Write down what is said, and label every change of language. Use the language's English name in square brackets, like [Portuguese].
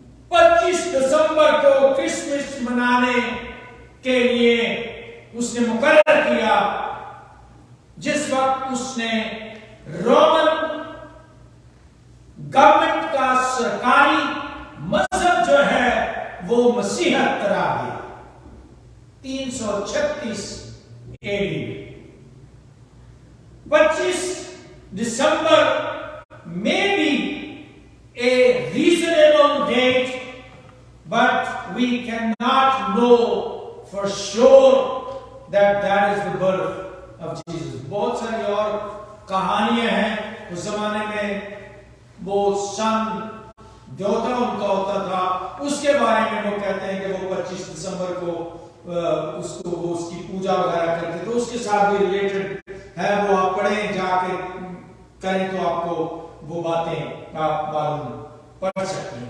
[Urdu] 25 دسمبر کو کرسمس منانے کے لیے اس نے مقرر کیا، جس وقت اس نے رومن گورنمنٹ کا سرکاری مذہب جو ہے وہ مسیحیت قرار دیا. [English] 336 AD 25 December may be a reasonable date, but we cannot know for sure that that is the birth of Jesus. [Urdu] بہت ساری اور کہانیاں ہیں. اس زمانے میں وہ سن دیوتا ان کا ہوتا تھا، اس کے بارے میں وہ کہتے ہیں کہ وہ 25 دسمبر کو اس کی پوجا وغیرہ کرتے تھے. اس کے ساتھ بھی ریلیٹڈ ہے، وہ آپ پڑھیں جا کے کریں تو آپ کو وہ باتیں آپ معلوم پڑھ سکتے ہیں.